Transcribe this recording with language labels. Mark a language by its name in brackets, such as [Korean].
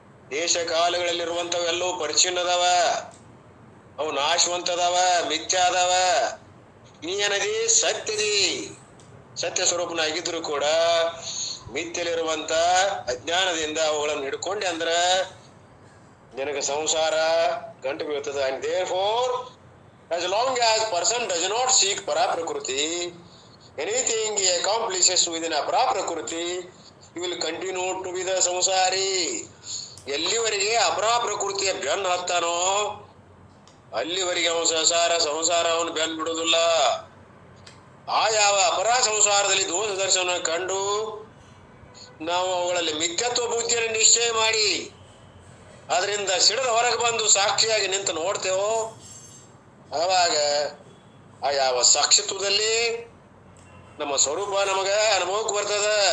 [Kannada] ದೇಶ ಕಾಲಗಳಲ್ಲಿರುವಂತವೆಲ್ಲವೂ ಪರಿಚಿನ್ನದವ, ಅವು ನಾಶವಂತದವ, ಮಿಥ್ಯಾದವ. ನೀ ಏನದಿ ಸತ್ಯದಿ, ಸತ್ಯ ಸ್ವರೂಪನಾಗಿದ್ರು ಕೂಡ ಮಿಥ್ಯಲಿರುವಂತ ಅಜ್ಞಾನದಿಂದ ಅವುಗಳನ್ನು ಹಿಡ್ಕೊಂಡೆ ಅಂದ್ರ ನಿನಗೆ ಸಂಸಾರ ಗಂಟು ಬೀಳ್ತದ. [English] And therefore as long as person does not seek para prakriti, anything he accomplishes within a para prakriti, he will continue to be the samsari. [Kannada] ಎಲ್ಲಿವರೆಗೆ ಅಪರಾ ಪ್ರಕೃತಿಯ ಬೆನ್ನು ಹತ್ತಾನೋ ಅಲ್ಲಿವರೆಗೆ ಅವನು ಸಂಸಾರ ಅವನು ಬೆನ್ನು ಬಿಡುವುದಿಲ್ಲ. ಆ ಯಾವ ಅಪರಾ ಸಂಸಾರದಲ್ಲಿ ದೋಷ ದರ್ಶನ ಕಂಡು ನಾವು ಅವುಗಳಲ್ಲಿ ಮಿಥ್ಯತ್ವ ಬುದ್ಧಿಯನ್ನು ನಿಶ್ಚಯ ಮಾಡಿ ಅದರಿಂದ ಸಿಡಿದ ಹೊರಗೆ ಬಂದು ಸಾಕ್ಷಿಯಾಗಿ ನಿಂತು ನೋಡ್ತೇವೋ ಆವಾಗ ಆ ಯಾವ ಸಾಕ್ಷಿತ್ವದಲ್ಲಿ ನಮ್ಮ ಸ್ವರೂಪ ನಮಗ ಅನುಭವಕ್ಕೆ ಬರ್ತದ.